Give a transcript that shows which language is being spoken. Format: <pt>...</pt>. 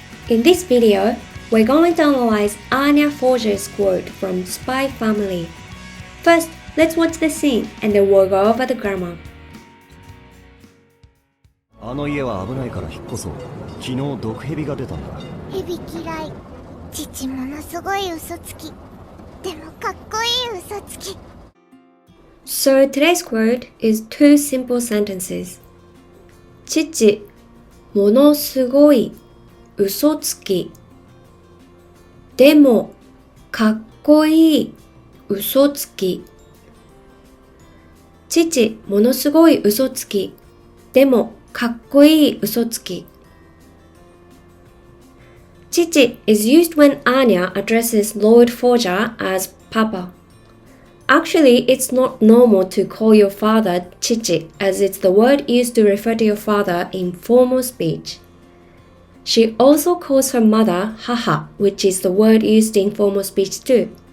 <en>In this video, we're going to analyze Anya Forger's quote from Spy Family. First, let's watch the scene and then we'll go over the grammar.</en> <ja>あの家は危ないから引っ越そう。昨日毒蛇が出たんだ。蛇嫌い。父ものすごい嘘つき。でもかっこいい嘘つき。</ja> <en>So today's quote is two simple sentences.</en> <ja>父ものすごい嘘つき。でもかっこいい嘘つき。父ものすごい嘘つき。でもかっこいい嘘つき。</ja> <en>Chichi is used when Anya addresses Lord Forger as Papa. Actually, it's not normal to call your father chichi, as it's the word used to refer to your father in formal speech. She also calls her mother haha, which is the word used in formal speech too.</en>